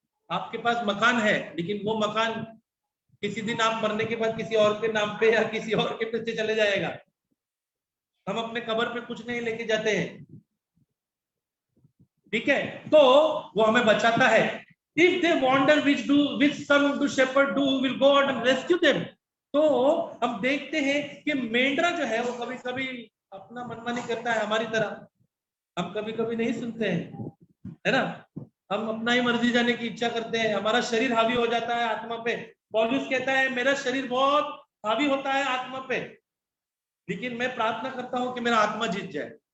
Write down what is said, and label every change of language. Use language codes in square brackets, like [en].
[hi] आपके पास मकान है, लेकिन वो मकान किसी दिन आप मरने के बाद किसी और के नाम पे या किसी और के पीछे चले जाएगा। हम अपने कब्र पे कुछ नहीं लेके जाते हैं। ठीक है, तो वो हमें बचाता है। [en] If they wander, which some do shepherd do will go out and rescue them. [hi] तो हम देखते हैं कि मेंढरा जो है वो कभी कभी अपना मनमानी करता है हमारी तरह। हम कभी कभी नहीं सुनते हैं, है ना, हम अपना ही मर्जी जाने की इच्छा करते हैं, हमारा शरीर हावी हो जाता है आत्मा पे। पौलुस कहता है मेरा शरीर बहुत हावी होता है आत्मा पे, लेकिन मैं प्रार्थना करता हूं कि मेरा आत्मा जीत जाए।